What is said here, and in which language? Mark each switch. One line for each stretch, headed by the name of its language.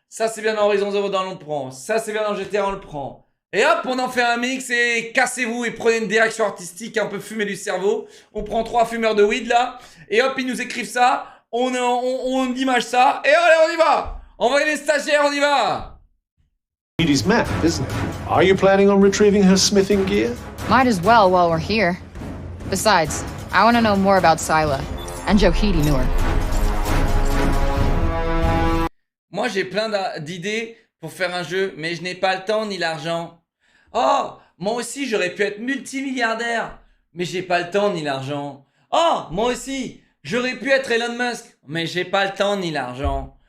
French: Ça c'est bien dans Horizon Zero Dawn, on le prend. Ça c'est bien dans GTA, on le prend. Et hop, on en fait un mix et cassez-vous et prenez une direction artistique un peu fumée du cerveau. On prend 3 fumeurs de weed là. Et hop, ils nous écrivent ça. On image ça. Et allez, on y va. Envoyez les stagiaires, on y va.
English: Edie's map, isn't it? Are you planning on retrieving her smithing gear? Might as well while we're here. Besides, I want to know more about Sila. And Johidi knew her.
French: Moi, j'ai plein d'idées pour faire un jeu, mais je n'ai pas le temps ni l'argent. Oh, moi aussi, j'aurais pu être multimilliardaire, mais j'ai pas le temps ni l'argent. Oh, moi aussi, j'aurais pu être Elon Musk, mais j'ai pas le temps ni l'argent.